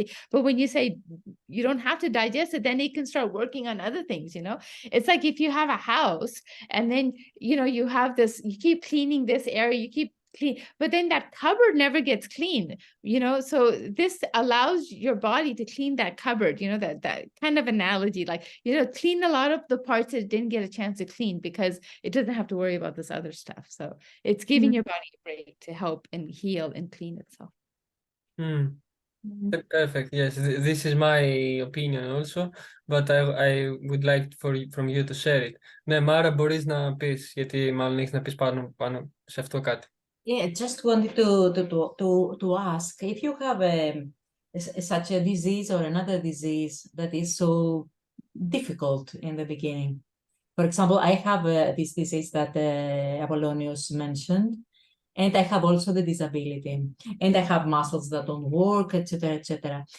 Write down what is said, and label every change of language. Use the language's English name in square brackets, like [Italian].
[English] But when you say you don't have to digest it, then it can start working on other things, It's like if you have a house and then, you have this, you keep cleaning this area, you keep clean, but then that cupboard never gets clean, so this allows your body to clean that cupboard, that kind of analogy, like, clean a lot of the parts that didn't get a chance to clean because it doesn't have to worry about this other stuff. So it's giving your body a break to help and heal and clean itself. Perfect. Yes, this is my opinion also, but I would like from you to share it. [Greek] Ναι, Μάρα, μπορείς να πεις, γιατί μάλλον έχεις να πεις πάνω σε αυτό κάτι. [English] Yeah, just wanted to ask if you have such a disease or another disease that is so difficult in the beginning. For example, I have this disease that Apollonius mentioned, and I have also the disability, and I have muscles that don't work, etc., etc.